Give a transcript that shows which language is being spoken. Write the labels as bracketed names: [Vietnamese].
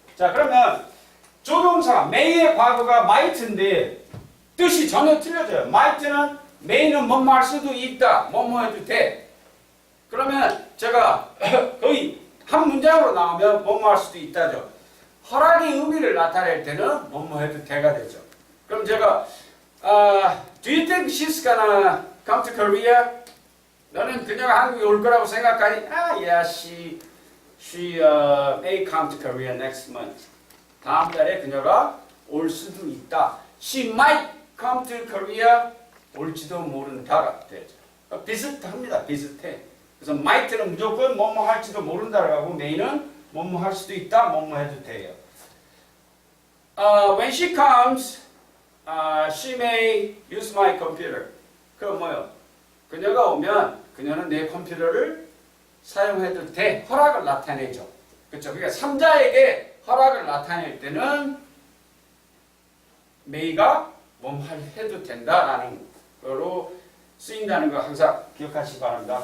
[Korean] 자, 그러면 조동사 may의 과거가 might인데 뜻이 전혀 틀려져요. might는 may는 뭐뭐 할 수도 있다. 뭐뭐 해도 돼. 그러면 제가 거의 한 문장으로 나오면 뭐뭐 할 수도 있다죠. 허락의 의미를 나타낼 때는 뭐뭐 해도 돼가 되죠. 그럼 제가 [English] Do you think she's gonna come to Korea? [Korean] 너는 그녀가 한국에 올 거라고 생각하니? [English] Yeah, she may come to Korea next month. [Korean] 다음 달에 그녀가 올 수도 있다. [English] She might come to Korea. [Korean] 올지도 모른다가 되죠. 비슷합니다. 비슷해. 그래서 might는 무조건 뭐뭐 할지도 모른다라고 하고 may는 뭐뭐 할 수도 있다. 뭐뭐 해도 돼요. [English] When she comes, she may use my computer. [Korean] 그건 뭐요? 그녀가 오면 그녀는 내 컴퓨터를 사용해도 돼. 허락을 나타내죠. 그렇죠? 그러니까 3자에게 허락을 나타낼 때는 may가 뭐 해도 된다라는 거로 쓰인다는 거 항상 기억하시기 바랍니다.